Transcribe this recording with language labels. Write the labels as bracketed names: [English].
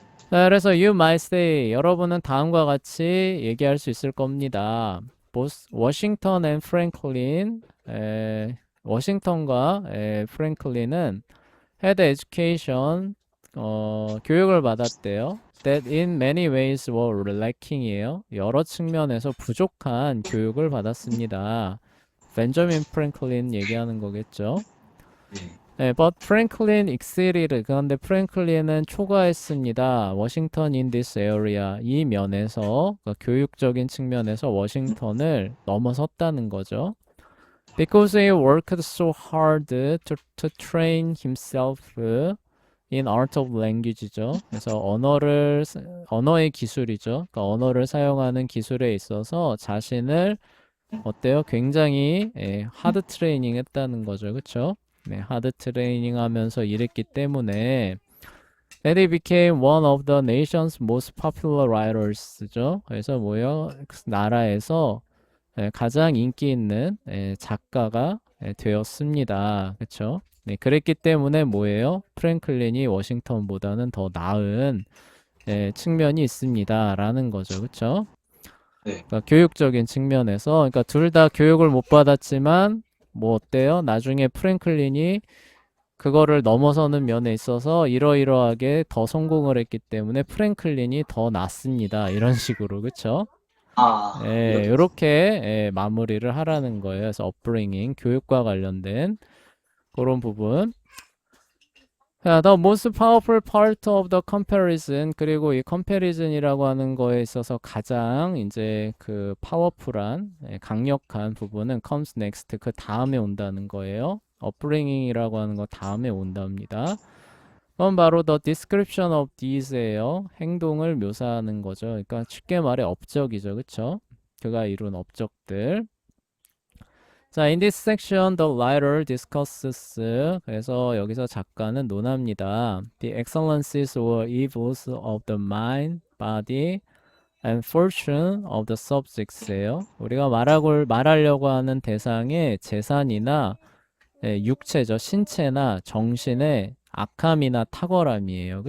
[Korean] 자, 그래서 [English] you might say [Korean] 여러분은 다음과 같이 얘기할 수 있을 겁니다. 워싱턴 앤 프랭클린 워싱턴과 프랭클린은 [English] had education [Korean] 교육을 받았대요. [English] That in many ways were lacking이에요. [Korean] 여러 측면에서 부족한 교육을 받았습니다. 벤저민 프랭클린 얘기하는 거겠죠. 네. [English] 네, but Franklin exceeded. [Korean] 그런데 프랭클린은 초과했습니다. [English] 워싱턴 in this area. [Korean] 이 면에서, 그러니까 교육적인 측면에서 워싱턴을 넘어섰다는 거죠. [English] Because he worked so hard to train himself in art of language죠. [Korean] 그래서 언어의 기술이죠. 그러니까 언어를 사용하는 기술에 있어서 자신을 어때요? 굉장히 하드 트레이닝 했다는 거죠. 그쵸? [English] 네, [Korean] 하드 트레이닝 하면서 일했기 때문에 [English] that he became one of the nation's most popular writers죠. [Korean] 그래서 뭐요? 나라에서 가장 인기 있는 작가가 되었습니다. 그쵸? 네, 그랬기 때문에 뭐예요? 프랭클린이 워싱턴보다는 더 나은 측면이 있습니다. 라는 거죠. 그쵸? 네. 그러니까 교육적인 측면에서 그러니까 둘 다 교육을 못 받았지만 뭐 어때요? 나중에 프랭클린이 그거를 넘어서는 면에 있어서 이러이러하게 더 성공을 했기 때문에 프랭클린이 더 낫습니다. 이런 식으로 그쵸? 아, 이렇게. 이렇게 마무리를 하라는 거예요. 그래서 업브링잉 교육과 관련된 그런 부분. 자, [English] the most powerful part of the comparison [Korean] 그리고 이 comparison이라고 하는 거에 있어서 가장 이제 그 파워풀한 강력한 부분은 [English] comes next [Korean] 그 다음에 온다는 거예요. upbringing이라고 하는 거 다음에 온답니다. [English] 그건 바로 the description of these예요. [Korean] 행동을 묘사하는 거죠. 그러니까 쉽게 말해 업적이죠, 그쵸? 그가 이룬 업적들. [English] 자, in this section, the writer discusses. [Korean] 그래서 여기서 작가는 논합니다. [English] The excellencies or evils of the mind, body, and fortune of the subjects예요. [Korean] 우리가 말하려고 하는 대상의 재산이나 육체죠, 신체나 정신의 악함이나 탁월함이에요.